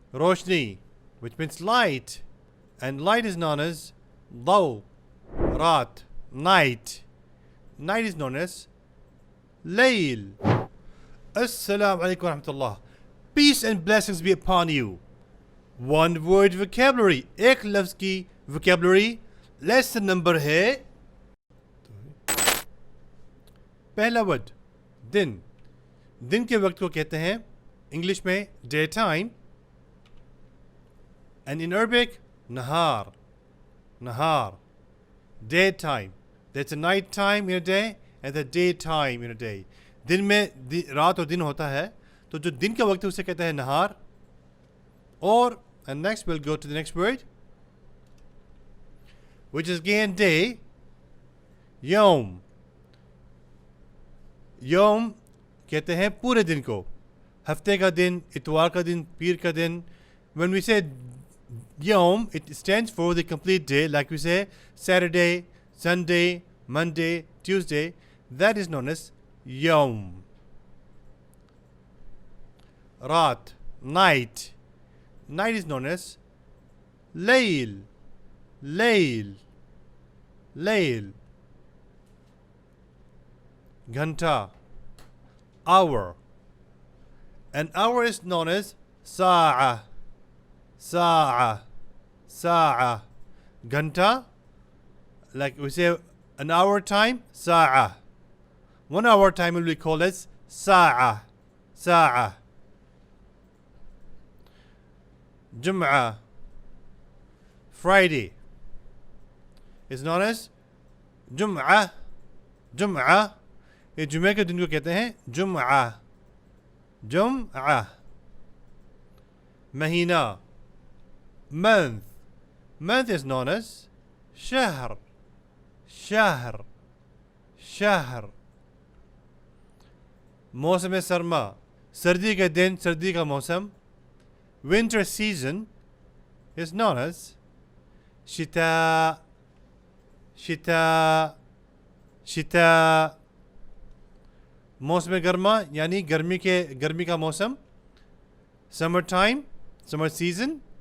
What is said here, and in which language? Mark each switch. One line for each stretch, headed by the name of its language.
English: Roshni, which means light, and light is known as daw. Raat, night. Night is known as layl.
Arabic: Assalamu alaikum wa rahmatullah.
English: Peace and blessings be upon you. One word vocabulary.
Hindi: एक लफ्ज़ की vocabulary. Lesson number है पहला word दिन. दिन के वक्त को कहते हैं इंग्लिश में day time,
English: and in Arabic nahar. Nahar, day time. There's a night time in a day and the day time in a day.
Hindi: दिन में रात और दिन होता है, तो जो दिन का वक्त है उसे कहते हैं नहार.
English: और and next we'll go to the next word, which is again day.
Arabic: Yom.
Hindi: Yom कहते हैं पूरे दिन को. हफ्ते का दिन, इतवार का दिन, पीर का दिन.
English: When we say Yom, it stands for the complete day, like we say Saturday, Sunday, Monday, Tuesday. That is known as Yom. Raat, night. Night is known as Layl. Layl. Layl. Ghanta, hour. An hour is known as Sa'a. Sa'a. Sa'a. Ghanta, like we say an hour time, Sa'a. 1 hour time will be called as Sa'a. Sa'a. Jum'ah, Friday, is known as Jum'ah.
Hindi: Jum'ah, ये जुमे के दिन को कहते हैं जुम्आ.
Arabic: जुम्आ.
Hindi: महीना, month.
English: Month is known as shahr. Shahr. Shahr.
Hindi: मौसम सरमा, सर्दी के दिन, सर्दी का मौसम.
English: Winter season is known as shita.
Hindi: Shita. Shita. मौसम गर्मा यानी गर्मी का मौसम.
English: Summer time, summer season.